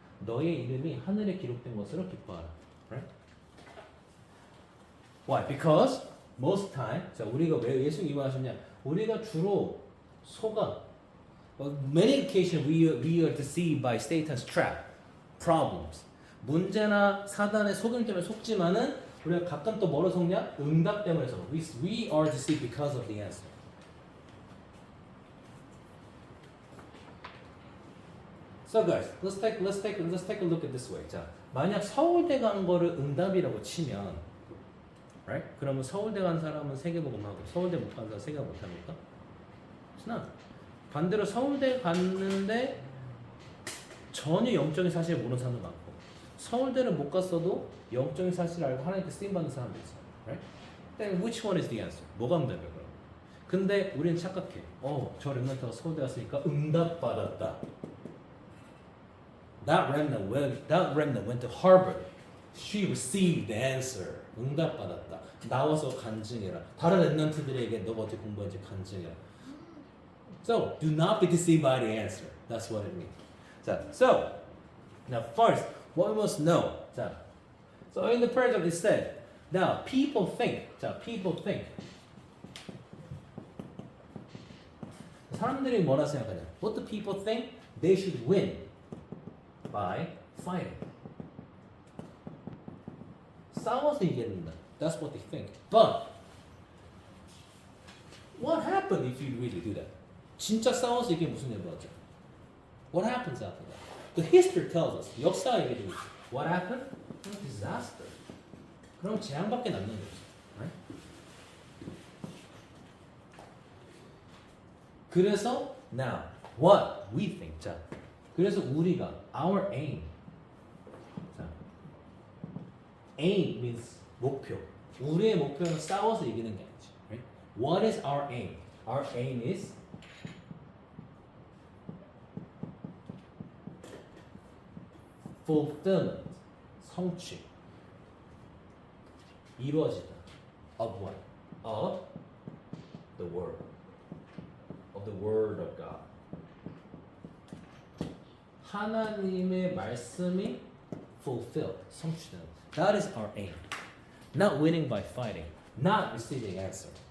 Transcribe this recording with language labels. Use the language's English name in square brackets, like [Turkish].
[Korean] 너의 이름이 하늘에 기록된 것으로 기뻐하라. [English] Right? Why? Because most time, [Korean] 자, 우리가 왜 예수님 이만하셨냐? 우리가 주로 속아. [English] Many occasions we are deceived by Satan's trap, problems. [Korean] 문제나 사단의 속임 때문에 속지만은 우리가 가끔 또 뭐로 속냐? 응답 때문에 속아. [English] We are deceived because of the answer. So guys, let's take a look at this way. [Korean] 자, 만약 서울대 간 거를 응답이라고 치면, [English] right? [Korean] 그러면 서울대 간 사람은 세계복음하고 서울대 못 간 사람 세계 못 합니까? [English] It's not. [Korean] 반대로 서울대 갔는데 전혀 영적인 사실을 모르는 사람도 많고, 서울대를 못 갔어도 영적인 사실을 알고 하나님께 쓰임 받는 사람도 있어요. [English] Right? Then which one is the answer? [Korean] 뭐가 응답이야 그럼? 근데 우리는 착각해. 저 렘넌트가 서울대 갔으니까 응답 받았다. [English] That remnant went to Harvard. She received the answer. [Korean] 응답 받았다. 나와서 간증해라. 다른 랩런트들에게 너가 어떻게 공부했는지 간증해라. [English] So, do not be deceived by the answer. That's what it means. 자, so, now first, what we must know. 자, so in the paragraph it said, now people think. 자, people think. [Korean] 사람들이 뭐라 생각하냐? [English] What do people think? They should win by fighting. [Korean] 싸워서 이기는다. [English] That's what they think. But what happened if you really do that? [Korean] 진짜 싸워서 이게 무슨 일이 벌어져? [English] What happens after that? The history tells us. [Korean] 역사가 얘기해주고 있어. [English] What happened? Disaster. [Korean] 그럼 재앙밖에 남는 거지. [English] Right? 그래서 now what we think. [Korean] 자, 그래서 우리가 [English] our aim. [Korean] 자, aim means 목표. 우리의 목표는 싸워서 이기는 게 아니지. [English] Right? What is our aim? Our aim is fulfillment, [Korean] 성취, 이루어지다. [English] Of what? Of the word. Of the word of God. [Korean] 하나님의 말씀이 fulfilled, 성취되는. [English] That is our aim. Not winning by fighting. Not receiving answer.